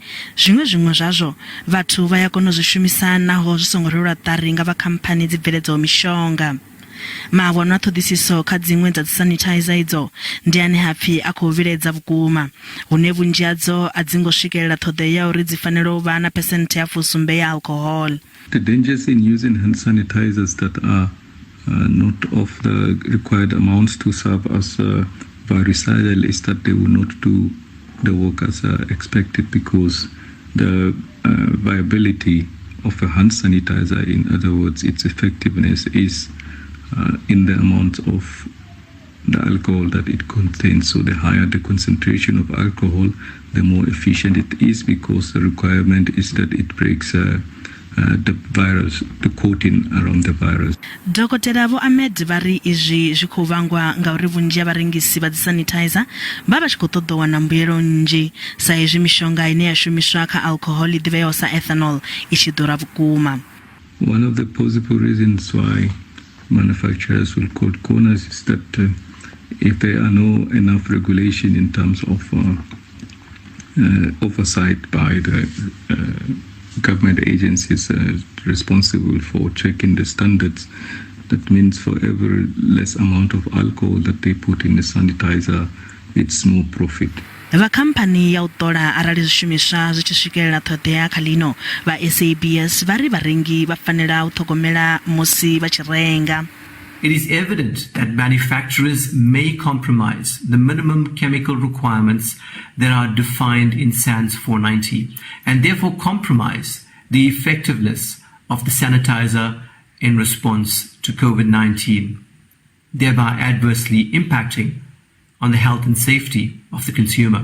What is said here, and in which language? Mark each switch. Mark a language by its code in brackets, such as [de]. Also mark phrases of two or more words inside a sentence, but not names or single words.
[ve] Zwiṅwe zwazwo vhathu vha ya kona u zwi shumisa naho zwi songo rwelwa ṱari nga vha khamphani dzi bveledzaho mishonga. Mavhona a ṱhoḓisiso kha dziṅwe dza dzi sanitizer idzo ndi ane hapfi a khou viledza vhukuma, hune vhunzhi hadzo a dzi ngo swikelela ṱhoḓea ya uri dzi fanela u vha na percent ya 7 ya alcohol. [en] The dangers in using hand sanitizers that are not of the required amounts to serve as biocidal is that they will not do the work as expected, because the viability of a hand sanitizer, in other words, its effectiveness is in the amount of the alcohol that it contains. So the higher the concentration of alcohol, the more efficient it is, because the requirement is that it breaks the virus, the coating around the virus. [ve] Dokotela Vho Ahmed vari izwi zwi khou vhangwa nga uri vhunzhi ha vharengisi vha dzi sanitizer vha tshi khou ṱoḓa u wana mbuyelo nnzhi sa izwi mishonga ine ya shumiswa kha alcohol i ḓivheaho sa ethanol i tshi ḓura vhukuma. [en] One of the possible reasons why manufacturers will cut corners is that if there are no enough regulation in terms of oversight by the government agencies responsible for checking the standards, that means for every less amount of alcohol that they put in the sanitizer, it's more profit. [ve] Va khamphani ya u ṱola arali zwishumiswa zwi tshi swikelela ṱhoḓea kha lino, vha SABS vari vharengi vha fanela u ṱhogomela musi vha tshi renga. [en] It is evident that manufacturers may compromise the minimum chemical requirements that are defined in SANS 490 and therefore compromise the effectiveness of the sanitizer in response to COVID-19, thereby adversely impacting on the health and safety of the consumer.